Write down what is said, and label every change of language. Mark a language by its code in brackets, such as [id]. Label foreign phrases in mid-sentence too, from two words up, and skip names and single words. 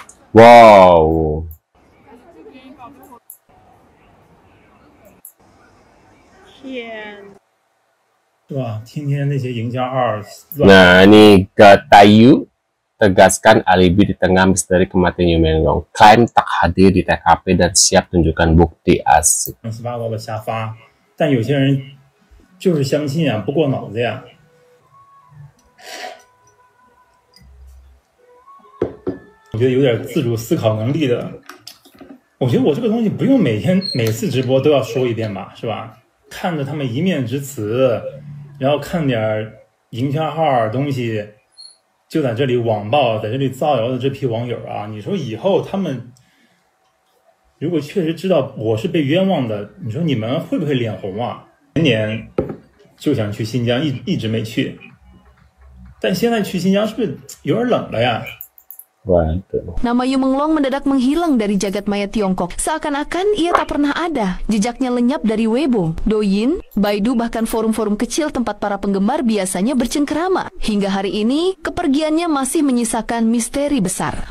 [zh] Wow. 是吧？天天那些营销号乱 [id] Nah, ini ke Tayu tegaskan alibi di tengah misteri kematian Yu Menglong. Klaim tak hadir di TKP dan siap tunjukkan bukti asik. [zh] 七八糟的瞎发，但有些人就是相信啊，不过脑子呀。我觉得有点自主思考能力的，我觉得我这个东西不用每次直播都要说一遍吧，是吧？看着他们一面之词，然后看点营销号东西，就在这里网暴，在这里造谣的这批网友啊，你说以后他们如果确实知道我是被冤枉的，你说你们会不会脸红啊？前年就想去新疆，一直没去，但现在去新疆是不是有点冷了呀？ [id] Waduh. Nama Yu Menglong mendadak menghilang dari jagat maya Tiongkok. Seakan-akan ia tak pernah ada. Jejaknya lenyap dari Weibo, Douyin, Baidu, bahkan forum-forum kecil tempat para penggemar biasanya bercengkerama. Hingga hari ini, kepergiannya masih menyisakan misteri besar.